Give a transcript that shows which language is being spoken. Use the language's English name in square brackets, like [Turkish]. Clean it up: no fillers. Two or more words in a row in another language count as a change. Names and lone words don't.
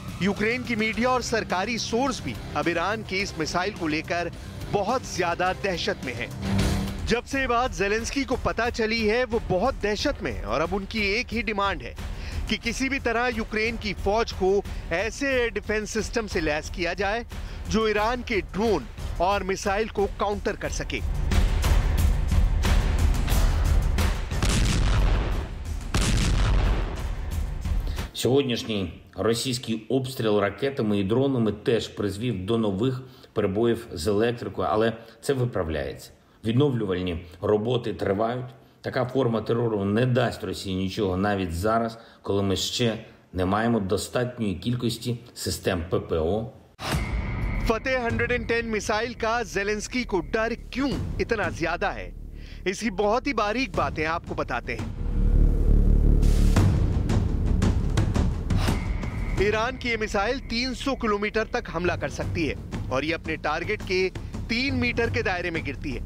[Hindi] यूक्रेन की मीडिया और सरकारी सोर्स भी अब ईरान की इस मिसाइल को लेकर बहुत ज्यादा दहशत में है। जब से ये बात ज़ेलेंस्की को पता चली है वो बहुत दहशत में है और अब उनकी एक ही डिमांड है कि किसी भी तरह यूक्रेन की फौज को ऐसे [English] air defense system [Hindi] से लैस किया जाए जो ईरान के ड्रोन और मिसाइल को काउंटर कर सके। [Ukrainian] Сьогоднішній російський обстріл ракетами і дронами теж призвів до нових перебоїв з електрикою, але це виправляється. Відновлювальні роботи тривають. Така форма терору не дасть Росії нічого навіть зараз, коли ми ще не маємо достатньої кількості систем ППО. [Hindi] फतेह 110 मिसाइल का ज़ेलेंस्की को डर क्यों इतना ज्यादा है, इसकी बहुत ही बारीक बातें आपको बताते हैं। ईरान की ये मिसाइल 300 किलोमीटर तक हमला कर सकती है और ये अपने टारगेट के 3 मीटर के दायरे में गिरती है।